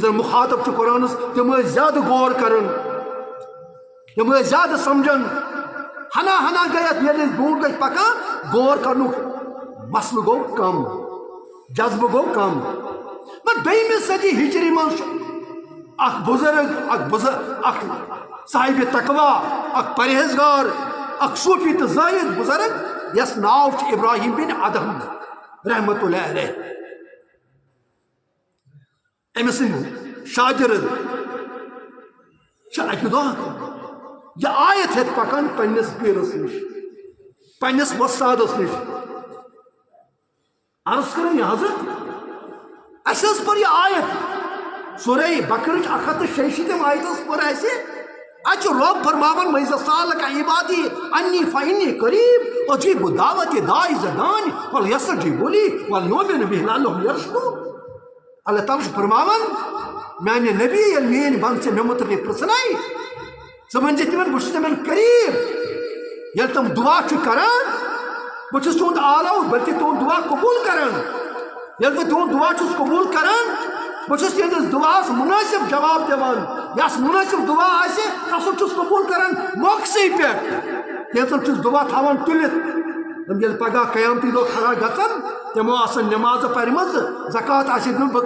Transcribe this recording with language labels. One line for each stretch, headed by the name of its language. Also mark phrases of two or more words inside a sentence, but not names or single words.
Kashmiri: زن مخاطب چھِ قرآنس تم ٲسۍ زیادٕ غور کران تم ٲسۍ زیادٕ سمجھان ہنا ہنا گٔے اتھ ییٚلہِ أسۍ برٛونٛٹھ گٔے پکان غور کرنُک مسلہٕ گوٚو کم جذبہٕ گوٚو کم مگر دوٚیمہِ صدی ہجری منٛز چھُ اکھ بزرگ اکھ صاحب تقوا اکھ پرہیزگار اکھ صوفی تہٕ زٲہد بزرگ یس ناو چھُ ابراہیم بن ادہم
Arabic: رحمۃ اللہ علیہ
Kashmiri: أمۍ سٕنٛدۍ شاگرد چھِ اکہِ دۄہ یہ آیت ہیٚتھ پکان پننس پیرس نش پننس وستادس نش عرض کران یہ حضرت اَسہِ حظ پٔر یہِ آیت سورہ بقرٕچ 166 آیتس پٔر اَسہِ اتھ چھُ رب فرماوان
Arabic: وَإِذَا سَأَلَكَ عِبَادِي عَنِّي فَإِنِّي قَرِيبٌ أُجِيبُ دَعْوَةَ الدَّاعِ إِذَا دَعَانِ فَلْيَسْتَجِیبُوا لِي وَلْيُؤْمِنُوا بِي لَعَلَّهُمْ يَرْشُدُونَ
Kashmiri: اللہ تعالیٰ چھُ فرماوان میانہِ نبی ییٚلہِ میٲنۍ بنٛد ژےٚ مےٚ متعلق پرٛژھناے ژٕ ؤنزِ تِمن بہٕ چھُس تِمن قریٖب ییٚلہِ تِم دعا چھِ کران بہٕ چھُس تُہُنٛد آلو بلکہِ تُہُنٛد دعا قبوٗل کران ییٚلہِ بہٕ تُہُنٛد دعا چھُس قبوٗل کران بہٕ چھُس تِہنٛدِس دعاہس مُنٲسِب جواب دِوان یس مُنٲسِب دعا آسہِ تس چھُس قبوٗل کران موقعسٕے پٮ۪ٹھ کینٛژن چھُس دعا تھاوان تُلِتھ تِم ییٚلہِ پگاہ قیامتی دۄہ کھڑا گژھن تِمو آسن نٮ۪مازٕ پرِمژٕ زکات آسہِ دیُن باقٕے